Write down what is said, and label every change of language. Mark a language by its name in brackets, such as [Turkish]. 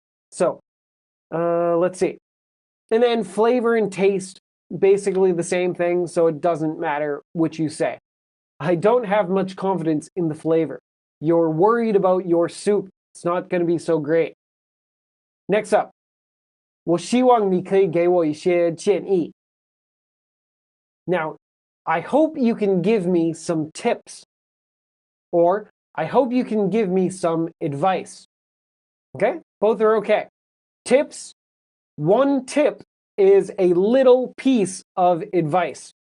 [English] So let's see. And then flavor and taste, basically the same thing, so it doesn't matter what you say. I don't have much confidence in the flavor. You're worried about your soup. It's not going to be so great. Next up. [Chinese] 我希望你可以给我一些建议. [English] Now, I hope you can give me some tips. Or, I hope you can give me some advice. Okay? Both are okay. Tips. One tip is a little piece of advice.